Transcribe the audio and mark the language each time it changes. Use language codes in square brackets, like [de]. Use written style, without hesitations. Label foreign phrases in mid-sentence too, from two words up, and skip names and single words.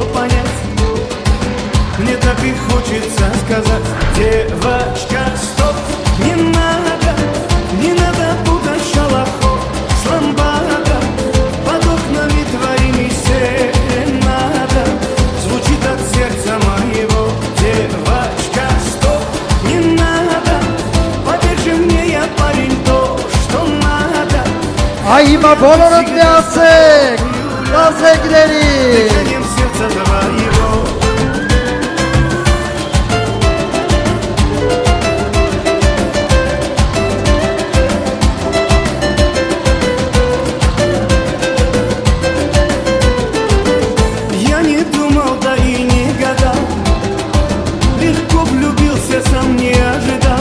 [ru] понять, мне так и хочется сказать, девочка, стоп, не надо, не надо путать шалахо с ламбадо, под окнами твоими серенада, звучит от сердца моего, девочка, стоп, не надо, поверь же мне, я парень, то, что надо, [hy] Այ հիմա բոլորդ միացեք, դասեկների [ru] дыханием сердца твоего. Я не думал, да и не гадал, легко влюбился, сам не ожидал.